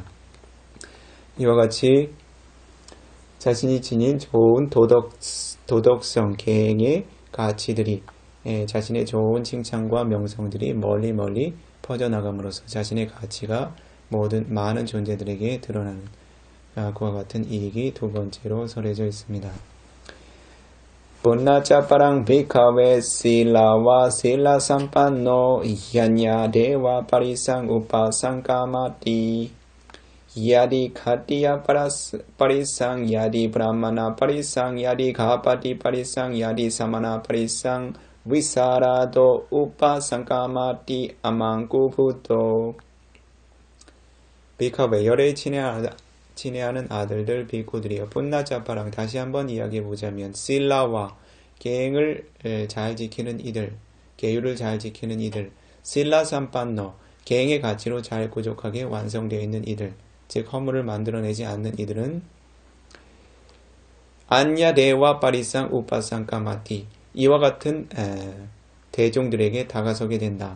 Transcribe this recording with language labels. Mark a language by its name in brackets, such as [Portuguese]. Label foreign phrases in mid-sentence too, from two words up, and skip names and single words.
[Korean] 이와 같이 자신이 지닌 좋은 도덕성, 계행의 가치들이 자신의 좋은 칭찬과 명성들이 멀리 퍼져나감으로써 자신의 가치가 많은 존재들에게 드러나는 그와 같은 이익이 두 번째로 설해져 있습니다. [Pali] Punnacaparang bhikkhave silawa sila sampanno yanya deva parisang upasankamati yadi khatiya parisang yadi brahmana parisang yadi ghapati parisang yadi samana parisang visarado upasankamati amangkubuto. [Korean] 비카베 열에 친애하는 아들들 비쿠들이여 푼나짜파랑 다시 한번 이야기해보자면 실라와 계행을 잘 지키는 이들, 계율을 잘 지키는 이들, [Pali] sīla sampanno [Korean] 계행의 가치로 잘 구족하게 완성되어 있는 이들, 즉 허물을 만들어내지 않는 이들은 [Pali] yañña deva parisaṃ upasaṅkamati [Korean] 이와 같은 대종들에게 다가서게 된다.